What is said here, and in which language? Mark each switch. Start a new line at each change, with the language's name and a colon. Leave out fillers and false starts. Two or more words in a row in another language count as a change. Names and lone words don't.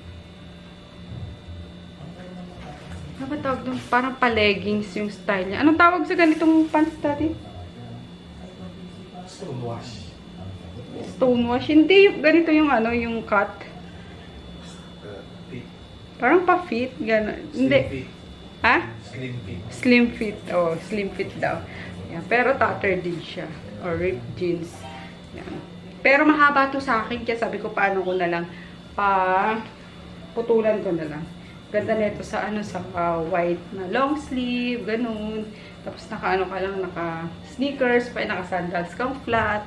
Filipino: Ano ba tawag doon? Parang pa-leggings yung style niya. Anong tawag sa ganitong pants dati? Stonewash. Stonewash. Hindi, ganito yung ano, yung cut. Fit. Parang pa-fit. Gano'n. Hindi. Fit. Ha?
English: Slim fit. Slim fit.
Filipino: Oh,
English: slim fit
Filipino: daw. Yan. Pero tattered din siya.
English: Or ripped jeans.
Filipino: Yan. Pero mahaba to sa akin. Kaya sabi ko, paano ko na lang. Putulan ko na lang. Ganda nito sa ano, sa white na long sleeve. Ganun. Tapos naka-ano ka lang, naka-sneakers. Pa naka-sandals kang flat.